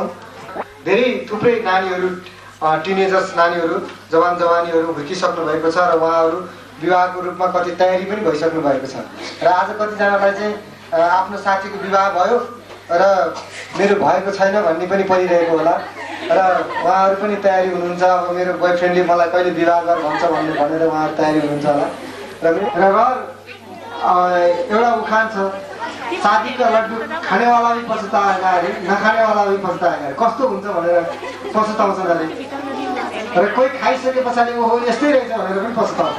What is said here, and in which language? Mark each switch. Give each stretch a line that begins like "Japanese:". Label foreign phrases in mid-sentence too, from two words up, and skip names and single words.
Nepali: धेरै थुप्रै नानीहरू टिनेजर्स नानीहरू जवानीहरू हुर्किसक्नु भएको छ र उहाँहरू विवाहको रूपमा कति तयारी पनि भइसक्नु भएको छ र आज कतिजनालाई चाहिँ आफ्नो साथीको विवाह भयो र मेरो भएको छैन भन्ने पनि परिरहेको होला र उहाँहरू पनि तयारी हुनुहुन्छ। अब मेरो बोयफ्रेन्डले मलाई कहिले विवाह गर भन्छ भनेर उहाँहरू तयारी हुनुहुन्छ होला र एउटा उखान छ,
Hindi: शादी का लड्डू खाने वाला भी पछताएगा अरे नखाने वाला भी पछताएगा।
Nepali: कस्तो हुन्छ भनेर पछताउँछ अरे र कोही खाइसके पछाडि हो यस्तै रहेछ भनेर पनि पछताउँछ।